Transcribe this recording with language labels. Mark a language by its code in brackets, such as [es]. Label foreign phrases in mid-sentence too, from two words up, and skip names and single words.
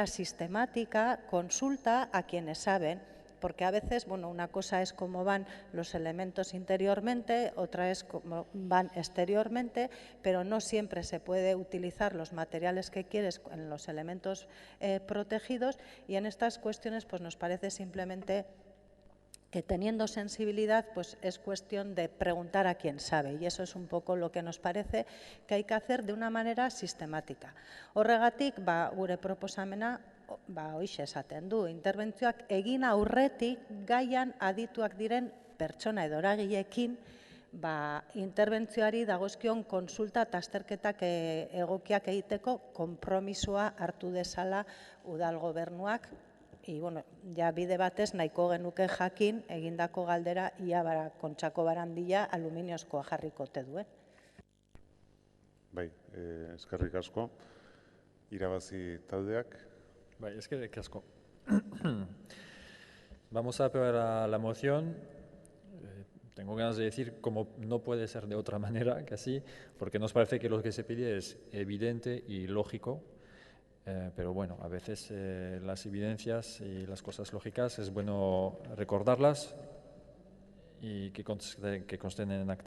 [es] sistemática, consulta a quienes saben, porque a veces, bueno, una cosa es cómo van los elementos interiormente, otra es cómo van exteriormente, pero no siempre se puede utilizar los materiales que quieres en los elementos protegidos, y en estas cuestiones pues nos parece simplemente que teniendo sensibilidad pues es cuestión de preguntar a quien sabe, y eso es un poco lo que nos parece que hay que hacer de una manera sistemática. [eu] Horregatik, gure proposamena hoixe esaten du, interbentzioak egin aurretik gaian adituak diren pertsona edo eragileekin interbentzioari dagozkion konsulta eta azterketak egokiak egiteko konpromisoa hartu dezala udal gobernuak. [es] Y bueno, [eu] ja bide batez nahiko genuke jakin egindako galdera ia Kontxako barandilla aluminiozkoa jarriko ote duen. Bai, eskerrik asko. Irabazi taldeak. Bai, eskerrik asko. [es] Vamos a aprobar la moción. Tengo ganas de decir, como no puede ser de otra manera, casi, porque nos parece que lo que se pide es evidente y lógico. Pero bueno, a veces las evidencias y las cosas lógicas es bueno recordarlas y que consten en acta.